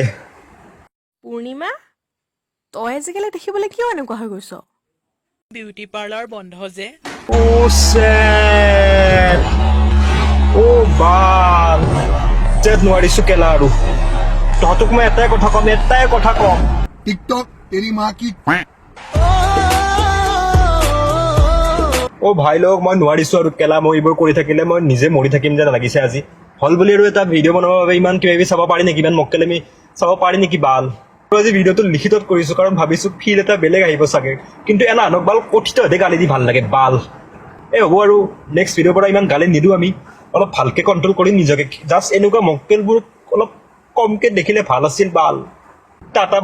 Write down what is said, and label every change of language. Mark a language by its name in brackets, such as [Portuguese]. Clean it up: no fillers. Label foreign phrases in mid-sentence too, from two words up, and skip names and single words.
[Assamese] পূৰ্ণিমা তই আজিকালি দেখিবলৈ কিয় এনেকুৱা হৈ গৈছ বিউটি পাৰ্লাৰ বন্ধ যে ও চেট ও বাল যেত নোৱাৰিছো কেলা আৰু তহঁতক মই এটাই কথা কম [Hindi] टिकटॉक तेरी माँ की [Assamese] অ ভাই লোক মই নোৱাৰিছো আৰু কেলা মই এইবোৰ কৰি থাকিলে মই নিজে মৰি থাকিম যেন লাগিছে আজি হল বুলি আৰু এটা ভিডিঅ' বনাবৰ বাবে ইমান কিবা কিবি চাব পাৰি নেকি ইমান মক্কেল আমি চাব পাৰি নেকি বাল আজি ভিডিঅ'টো লিখিতত কৰিছো কাৰণ ভাবিছো ফিল এটা বেলেগ আহিব চাগে কিন্তু এনা আনক বাল কঠিততে গালি দি ভাল লাগে বাল হ'ব আৰু নেক্সট ভিডিঅ'ৰ পৰা ইমান গালি নিদিওঁ আমি অলপ ভালকে কণ্ট্ৰল কৰিম নিজকে জাষ্ট এনেকুৱা মক্কেলবোৰ অলপ কমকে দেখিলে ভাল আছিল বাল টাটা